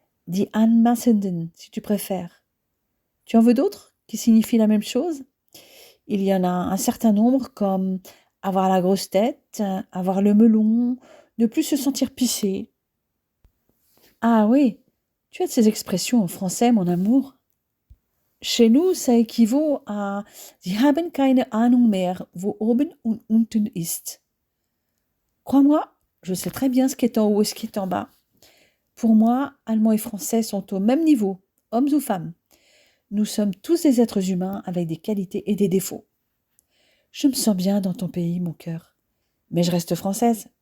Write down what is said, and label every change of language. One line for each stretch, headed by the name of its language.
German: Die Anmaßenden,
French: si tu préfères. Tu en veux d'autres qui signifient la même chose? Il y en a un certain nombre comme avoir la grosse tête, avoir le melon, ne plus se sentir pissé. Ah oui, tu as de ces expressions en français, mon amour. Chez nous, ça équivaut à
German: Sie haben keine Ahnung mehr, wo oben und unten ist.
French: Crois-moi, je sais très bien ce qui est en haut et ce qui est en bas. Pour moi, Allemands et Français sont au même niveau, hommes ou femmes. Nous sommes tous des êtres humains avec des qualités et des défauts. Je me sens bien dans ton pays, mon cœur. Mais je reste française.